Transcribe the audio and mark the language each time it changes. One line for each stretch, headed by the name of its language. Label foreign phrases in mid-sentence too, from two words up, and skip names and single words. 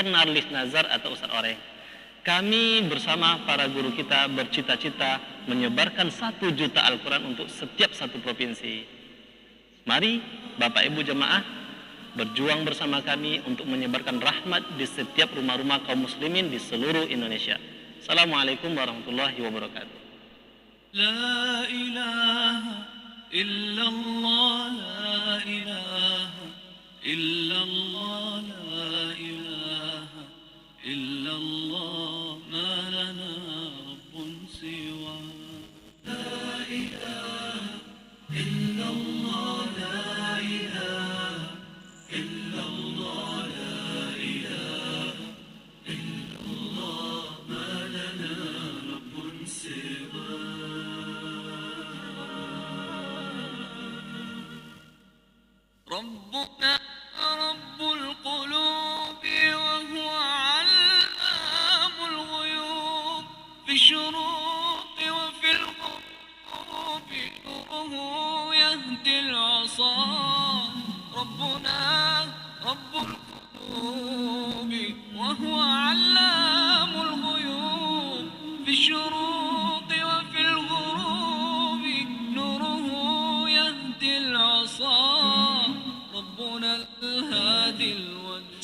Indonesian: Narlis Nazar atau Ustaz Oreng. Kami bersama para guru kita bercita-cita menyebarkan 1 juta Al-Quran untuk setiap satu provinsi. Mari Bapak Ibu jemaah berjuang bersama kami untuk menyebarkan rahmat di setiap rumah-rumah kaum muslimin di seluruh Indonesia.
Arabic: السلام عليكم ورحمة الله وبركاته. لا إله إلا الله، لا إله إلا الله، لا إله إلا الله، ما لنا رب سوى. لا إله إلا الله، لا إله إلا الله، لا إله إلا الله، ما لنا رب سوى. ربنا رب القلوب وهو علام الغيوب في الشروق وفي الغروب نوره يهدي العصا ربنا رب القلوب وهو علام الغيوب في الشروق وفي الغروب نوره يهدي العصا ربنا الهادي الودود.